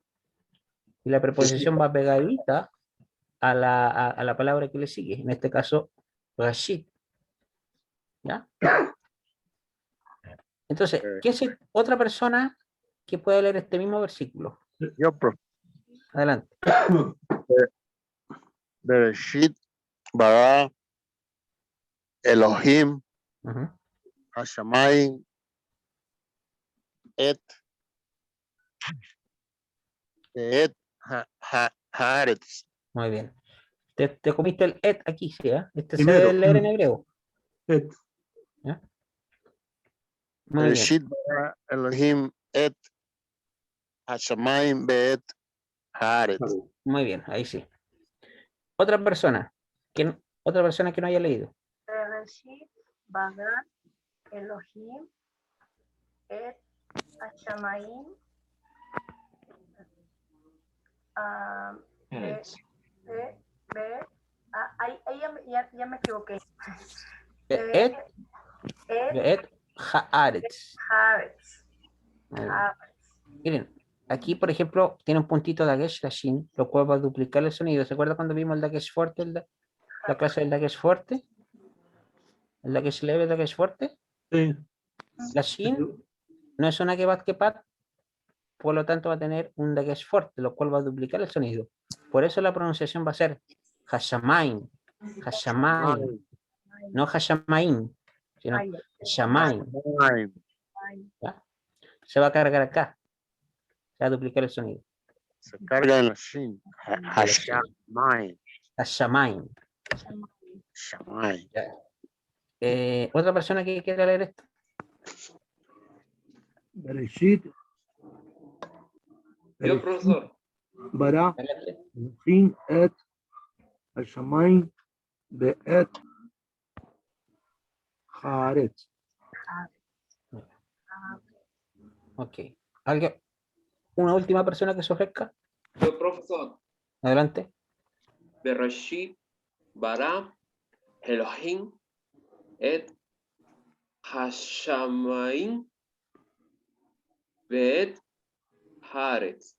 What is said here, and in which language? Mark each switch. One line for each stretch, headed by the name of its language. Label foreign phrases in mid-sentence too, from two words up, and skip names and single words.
Spanish: Y la preposición va pegadita a la palabra que le sigue, en este caso, Rashid. ¿Ya? Entonces, ¿quién es otra persona que puede leer este mismo versículo? Yo, profe. Adelante.
Hebrew: בראשית ברא אלהים,
Spanish: Ujú.
Hebrew: השמים את הארץ.
Spanish: Muy bien. Te comiste el et aquí, ¿sí? Este se Primero. debe leer en hebreo.
Hebrew: Et,
Spanish: ¿Ya? Muy bien.
Hebrew: בראשית ברא אלהים את השמים ואת הארץ.
Spanish: Muy bien, ahí sí. Otra persona. Otra persona que no haya leído.
Hebrew: בראשית בגן אלהים את השמים,
Spanish: ahí ya me equivoqué.
Hebrew: את את הארץ. Haaretz.
Spanish: Muy bien. Miren, aquí, por ejemplo, tiene un puntito de Dagesh Lashin, lo cual va a duplicar el sonido. ¿Se acuerda cuando vimos el Dagesh fuerte, la clase del Dagesh fuerte? El Dagesh leve, el Dagesh fuerte. sí. Lashin no es una Kebat, por lo tanto va a tener un Dagesh fuerte, lo cual va a duplicar el sonido. Por eso la pronunciación va a ser Hashamain, Hashamain, no Hashamain, sino Hashamain. ¿Ya? Se va a cargar acá, se va a duplicar el sonido. Se carga en la shin.
Hebrew: Hashamayim. Hashamain. Shamayim.
Spanish: Otra persona que quiera leer esto.
Hebrew: Bereshit,
Spanish: Yo, profesor.
Hebrew: bara,
Spanish: Adelante.
Hebrew: אלהים את השמים ואת הארץ.
Spanish: Ok. ¿Alguien? ¿Una última persona que se ofrezca? Yo, profesor. Adelante.
Hebrew: בראשית ברא אלהים את השמים ואת הארץ.